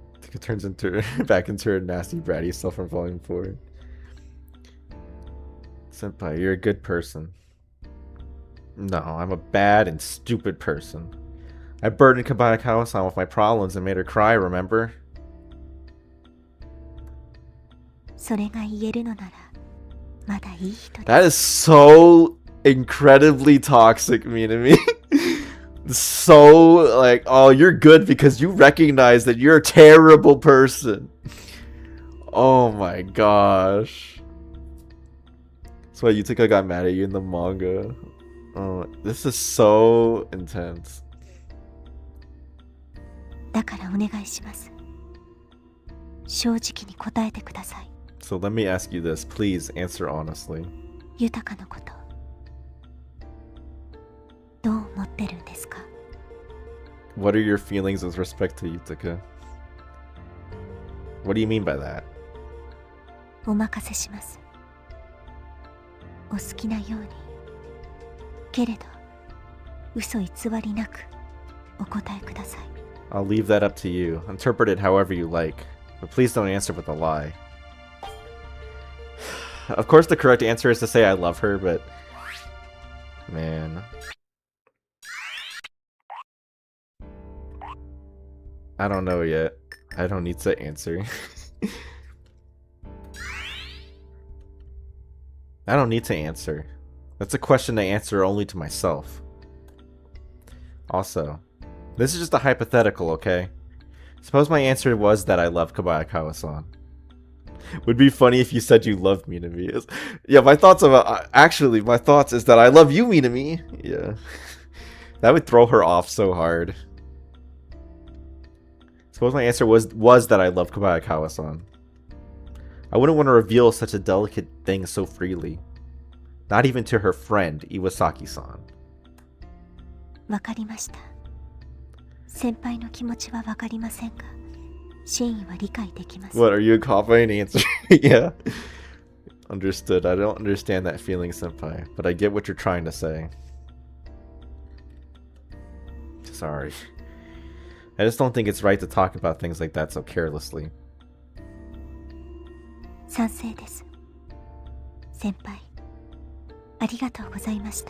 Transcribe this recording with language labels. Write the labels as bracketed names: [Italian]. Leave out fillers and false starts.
[English] It turns into back into her nasty bratty self from Volume 4. Senpai, you're a good person. No, I'm a bad and stupid person. I burdened Kabayakawa-san with my problems and made her cry, remember? [Japanese] それが言えるのなら、まだいい人です。 [English] That is so incredibly toxic, Minami. So, like, oh, you're good because you recognize that you're a terrible person. Oh my gosh. That's why Yutaka got mad at you in the manga. Oh, this is so intense. [Japanese] だからお願いします。正直に答えてください。 [English] So let me ask you this. Please answer honestly. [Japanese] 豊のこと、どう思ってるんですか？ [English] What are your feelings with respect to Yutaka? What do you mean by that? [Japanese] お任せします。お好きなように。けれど、嘘偽りなくお答えください。 [English] I'll leave that up to you. Interpret it however you like. But please don't answer with a lie. Of course the correct answer is to say I love her, but... Man... I don't know yet. I don't need to answer. I don't need to answer. That's a question I answer only to myself. Also, this is just a hypothetical, okay? Suppose my answer was that I love Kobayakawa-san. Would be funny if you said you loved Minami. Yeah, my thoughts about actually my thoughts is that I love you, Minami. Yeah, that would throw her off so hard. Suppose my answer was that I love Kobayakawa-san. I wouldn't want to reveal such a delicate thing so freely. Not even to her friend, Iwasaki-san. [Japanese] わかりました。先輩の気持ちはわかりませんが、真意は理解できます。 [English] What, are you a confident answer? Yeah. Understood. I don't understand that feeling, senpai, but I get what you're trying to say. Sorry. I just don't think it's right to talk about things like that so carelessly. [Japanese] 賛成です。先輩、ありがとうございました。